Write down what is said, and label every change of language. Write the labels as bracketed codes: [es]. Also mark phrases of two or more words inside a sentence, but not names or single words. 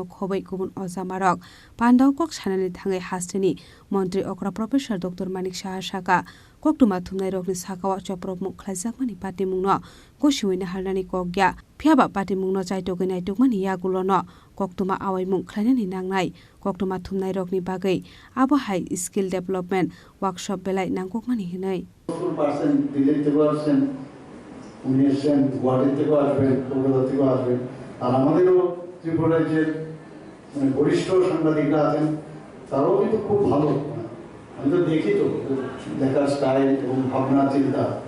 [trp] Khobei Kubun Ozamarok Pandao Kok Sanani Thangai Hasteni Mantri Okra Professor Dr Manik Saha Saka Koktuma thumnai rokni sakawa choprop mung khlaijakmani pati mungno gosiwei naharnani kogya phiaba pati mungno chaitogoi naitokmani yagulono koktuma awai mung khlainani nangnai koktuma thumnai rokni bagai abo [en] high skill development workshop [trp] belai nangkokmani hinai [bn] পার্সেন্ট দিল্লি থেকে আসছেন, উনি এসছেন গুয়াহাটি থেকে আসবেন, কলকাতা থেকে আসবেন, আর আমাদেরও ত্রিপুরা রাজ্যের মানে বরিষ্ঠ সাংবাদিকরা আছেন, তারাও কিন্তু খুব ভালো। আমি তো দেখি তো দেখার স্টাইল এবং ভাবনা চিন্তা।